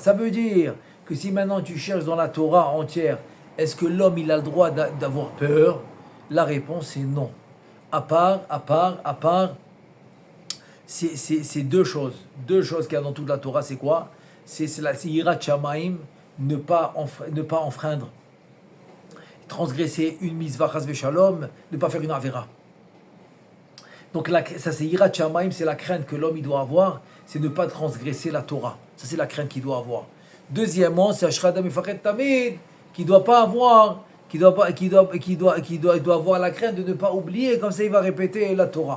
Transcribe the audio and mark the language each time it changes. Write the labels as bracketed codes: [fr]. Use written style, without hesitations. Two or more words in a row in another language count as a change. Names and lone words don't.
[fr] Ça veut dire que si maintenant tu cherches dans la Torah entière, est-ce que l'homme il a le droit d'avoir peur? La réponse est non. À part, c'est deux choses. Deux choses qu'il y a dans toute la Torah, c'est quoi? C'est [he] יראת שמים, [fr] ne pas enfreindre, transgresser une mitzvah [he] חס ושלום, [fr] ne pas faire une avera. Donc ça c'est [he] יראת שמים, [fr] c'est la crainte que l'homme il doit avoir, c'est ne pas transgresser la Torah. Ça c'est la crainte qu'il doit avoir. Deuxièmement, c'est [he] אשרי אדם מפחד תמיד, [fr] qui doit avoir la crainte de ne pas oublier, comme ça il va répéter la Torah.